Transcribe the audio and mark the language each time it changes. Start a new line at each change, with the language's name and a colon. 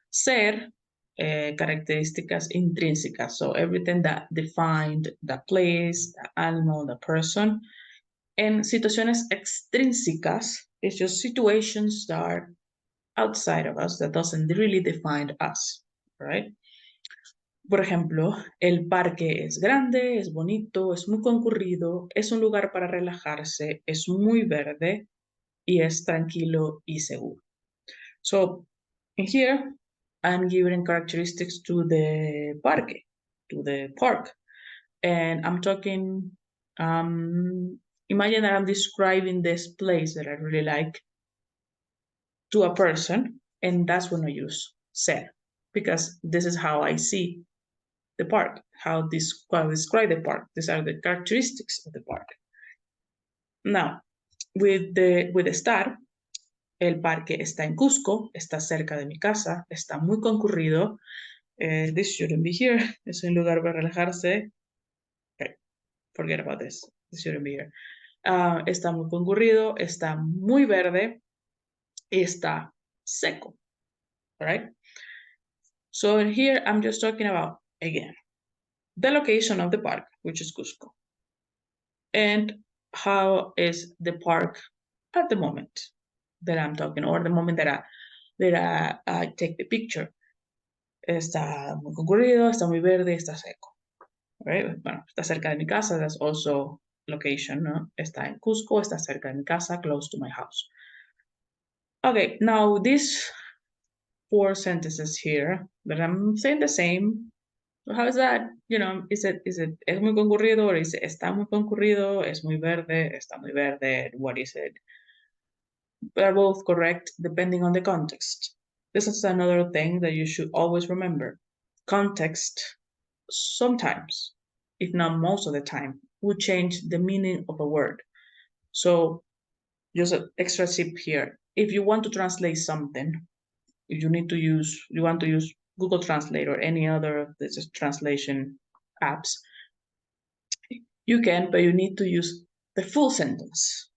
Spanish: Ser, características intrínsecas,
English: so everything that defined the place, the animal, the person. And
Spanish: situaciones extrínsecas
English: is just situations that are outside of us, that doesn't really define us, right?
Spanish: Por ejemplo, el parque es grande, es bonito, es muy concurrido, es un lugar para relajarse, es muy verde y es tranquilo y seguro.
English: So, in here, I'm giving characteristics to the parque, to the park. And I'm talking, imagine that I'm describing this place that I really like to a person, and that's when I use ser, because this is how I see the park, how I describe the park. These are the characteristics of the park. Now, with the ESTAR,
Spanish: el parque está en Cusco, está cerca de mi casa, está muy concurrido.
English: This shouldn't be here.
Spanish: Es un lugar para relajarse.
English: Okay, forget about this. This shouldn't be here.
Spanish: Está muy concurrido, está muy verde y está seco.
English: All right? So in here, I'm just talking about, again, the location of the park, which is Cusco. And how is the park at the moment that I'm talking, or the moment that I take the picture.
Spanish: Está muy concurrido, está muy verde, está seco.
English: Right?
Spanish: Bueno, está cerca de mi casa,
English: that's also location,
Spanish: ¿no? Está en Cusco, está cerca de mi casa,
English: close to my house. Okay, now these 4 sentences here that I'm saying the same. How is that? You know, is it
Spanish: es muy concurrido,
English: or is it
Spanish: está muy concurrido, es muy verde,
English: está muy verde, what is it? They're both correct depending on the context. This is another thing that you should always remember. Context sometimes, if not most of the time, will change the meaning of a word. So just an extra tip here. If you want to translate something, if you want to use Google Translate or any other of these translation apps, you can, but you need to use the full sentence.